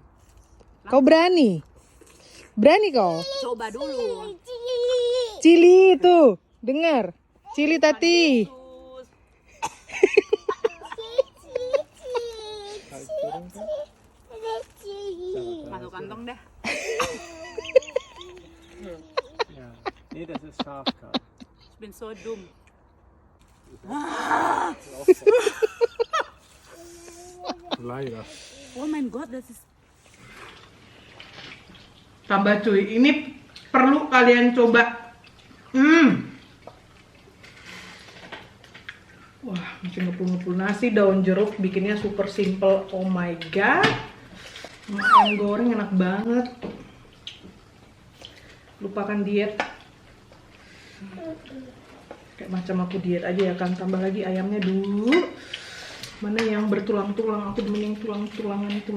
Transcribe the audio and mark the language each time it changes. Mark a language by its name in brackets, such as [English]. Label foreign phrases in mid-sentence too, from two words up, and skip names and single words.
[Indonesian] Kau berani? Berani kau? Coba dulu. Cili itu, dengar. Cili tati. Masuk kantong dah. [German] Ja. Nee, das ist scharf gerade. Ich bin so dumm. Leider. Oh mein Gott, das ist [Indonesian] Tambah cuy, ini perlu kalian coba. Wah, masih ngepul-ngepul nasi, daun jeruk, bikinnya super simple. [English] Oh my god. [Indonesian] Ayam goreng enak banget. Lupakan diet. Kayak macam aku diet aja ya kan. Tambah lagi ayamnya dulu. Mana yang bertulang-tulang? Aku demen yang tulang-tulangan.